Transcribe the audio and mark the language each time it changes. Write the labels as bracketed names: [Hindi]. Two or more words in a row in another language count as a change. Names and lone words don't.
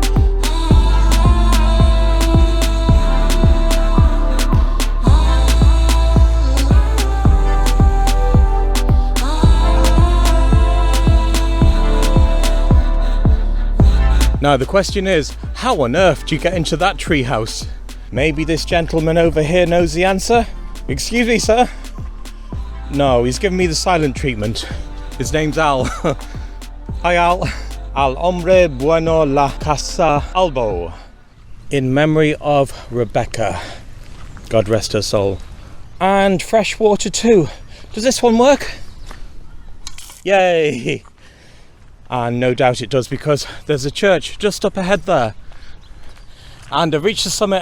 [English] Now the question is, how on earth do you get into that treehouse? Maybe this gentleman over here knows the answer? Excuse me, sir? No, he's giving me the silent treatment. His name's Al. Hi, Al. Al hombre bueno la casa albo. In memory of Rebecca. God rest her soul. And fresh water too. Does this one work? Yay! And no doubt it does because there's a church just up ahead there. And I've reached the summit.